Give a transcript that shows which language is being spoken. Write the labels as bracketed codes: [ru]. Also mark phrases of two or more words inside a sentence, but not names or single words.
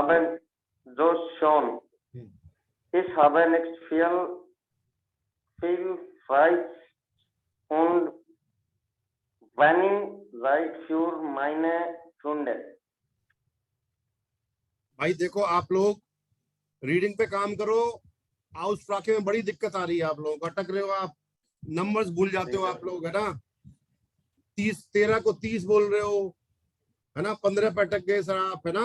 [de] Ich habe nicht viel Zeit und wenig Zeit für meine Freunde. [hi] भाई देखो, आप लोग रीडिंग पे काम करो, आउसफ्राके में बड़ी दिक्कत आ रही है, आप लोगों को अटक रहे हो, आप नंबर्स भूल जाते हो आप लोग, है ना। 13 को 30 बोल रहे हो, है ना, 15 पे अटक गए सर आप, है ना।